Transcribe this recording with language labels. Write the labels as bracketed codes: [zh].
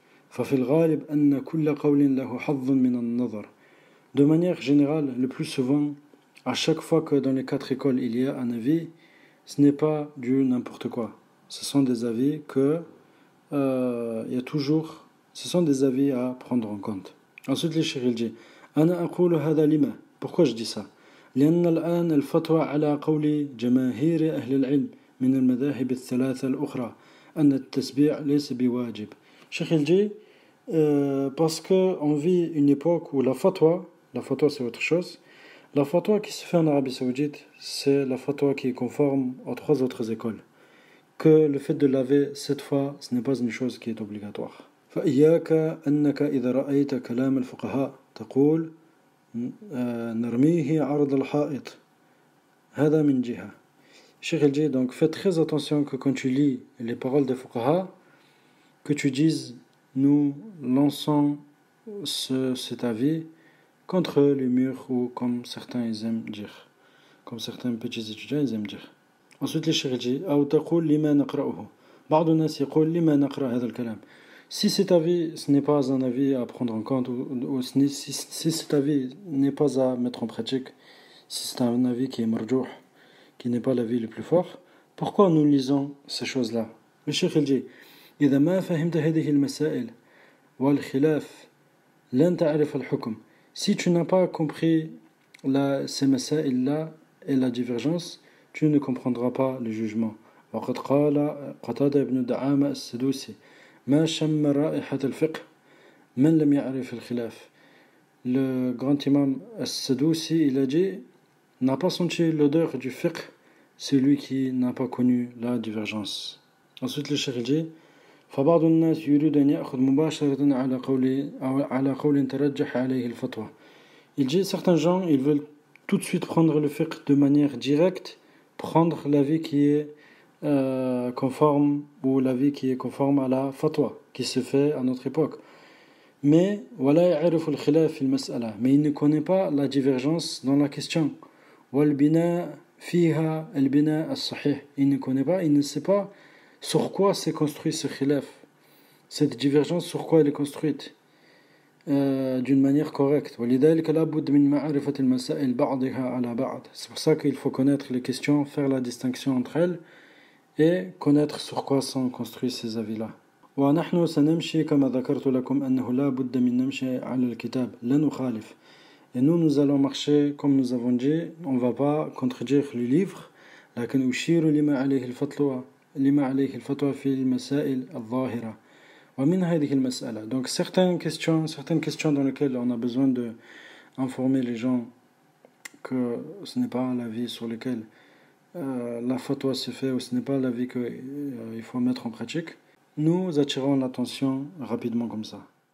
[ar] ففي الغالب أن كل قول له حظ من النظر. [fr] De manière générale, le plus souvent, à chaque fois que dans les 4 écoles il y a un avis, ce n'est pas du n'importe quoi. Ce sont des avis ce sont des avis à prendre en compte. Ensuite, le cheikh dit [ar] أنا أقول هذا لما. [fr] Pourquoi je dis ça? [ar] لأن الآن الفتوى على قول جماهير أهل العلم من المذاهب الثلاثة الأخرى أن التسبيع ليس بواجب. [fr] Cheikh dit parce qu'on vit une époque où la fatwa c'est autre chose. La fatwa qui se fait en Arabie Saoudite, c'est la fatwa qui est conforme aux 3 autres écoles. Que le fait de laver 7 fois, ce n'est pas une chose qui est obligatoire. [ar] فإياك أنك إذا رأيت كلام الفقهاء تقول نرميه عرض الحائط. هذا من جهة. [fr] Cheikh dit donc fais très attention que quand tu lis les paroles des fuqaha, que tu dises nous lançons cet avis contre les murs, ou comme certains ils aiment dire, comme certains petits étudiants ils aiment dire. Ensuite le cheikh dit [ar] أو تقول لما نقرأه. بعض الناس يقول لما نقرأ هذا الكلام. [fr] Si cet avis ce n'est pas un avis à prendre en compte, ou si cet avis n'est pas à mettre en pratique, si c'est un avis qui est marjouh, qui n'est pas l'avis le plus fort, pourquoi nous lisons ces choses-là? Le cheikh dit [ar] إذا ما فهمت هذه المسائل والخلاف لن تعرف الحكم. [fr] Si tu n'as pas compris ces مسائل-là et la divergence, tu ne comprendras pas le jugement. [ar] وقد قال قتادة بن دعامة السدوسي ما شم رائحة الفقه من لم يعرف الخلاف. [fr] Le grand imam As-Sadusi, il a dit, n'a pas senti l'odeur du fiqh celui qui n'a pas connu la divergence. Ensuite, le cheikh dit, [ar] فبعض الناس يريد أن يأخذ مباشرة على قول ترجح عليه الفتوى. [fr] Il dit, certains gens, ils veulent tout de suite prendre le fiqh de manière directe, prendre l'avis qui est conforme, ou l'avis qui est conforme à la fatwa qui se fait à notre époque. Mais [ar] ولا يعرف الخلاف في المسألة, [fr] mais il ne connaît pas la divergence dans la question. [ar] والبناء فيها البناء الصحيح, [fr] il ne connaît pas, il ne sait pas sur quoi s'est construit ce khilaf, cette divergence, sur quoi elle est construite d'une manière correcte. [ar] ولذلك لابد من معرفة المسائل بعضها على بعض. [fr] C'est pour ça qu'il faut connaître les questions, faire la distinction entre elles et connaître sur quoi sont construits ces avis-là. [ar] ونحن سنمشي كما ذكرت لكم أنه لا بد من نمشي على الكتاب لا نخالف. [fr] Et nous allons marcher comme nous avons dit, on ne va pas contredire le livre, [ar] لكن أشير لما عليه الفتوى في المسائل الظاهرة ومن هذه المسألة. [fr] Donc certaines questions dans lesquelles on a besoin de informer les gens que ce n'est pas l'avis sur lequel la fatwa se fait, ou ce n'est pas l'avis qu'il faut mettre en pratique, nous attirons l'attention rapidement comme ça.